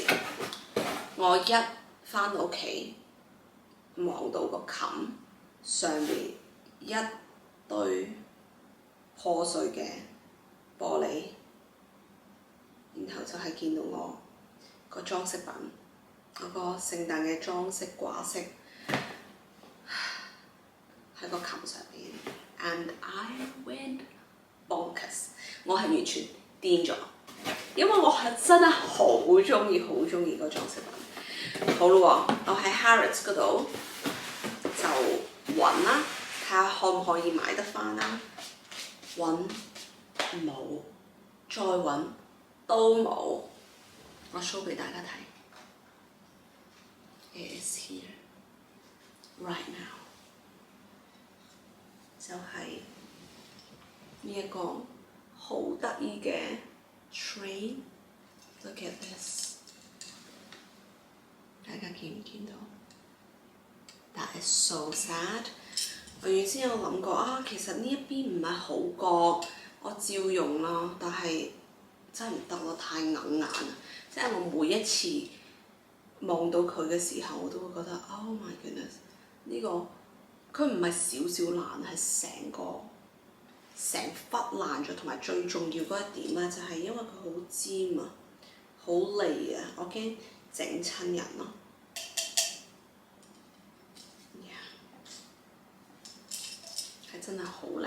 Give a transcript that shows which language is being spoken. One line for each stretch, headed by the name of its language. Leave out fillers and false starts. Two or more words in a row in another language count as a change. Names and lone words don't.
Cantonese: 我一返到屋企，望到個琴上面一堆破碎嘅玻璃， 就係見到我個裝飾品，嗰個聖誕嘅裝飾掛飾喺個琴上邊 ，
English: and I went bonkers，
Cantonese: 我係完全癲咗，因為我係真係好中意個裝飾品。好咯喎，我喺 Harrods 嗰度就揾啦，睇下可唔可以買得翻啦。揾冇，再揾都冇。我 show 俾大家睇 ，
English: It is here right now，
Cantonese: 就係呢一個好得意嘅 train。
English: Look at this，
Cantonese: 大家見唔見到 ？
English: That is so sad。
Cantonese: 我原先有諗過啊，其實呢一邊唔係好過，我照用啦，但係真係唔得咯，太硬眼啦！即係我每一次望到佢嘅時候，我都會覺得
English: Oh my goodness，
Cantonese: 呢個佢唔係少少爛，係成忽爛咗，同埋最重要嗰一點咧，就係因為佢好尖啊，好利啊，我驚整親人咯。真係好靚！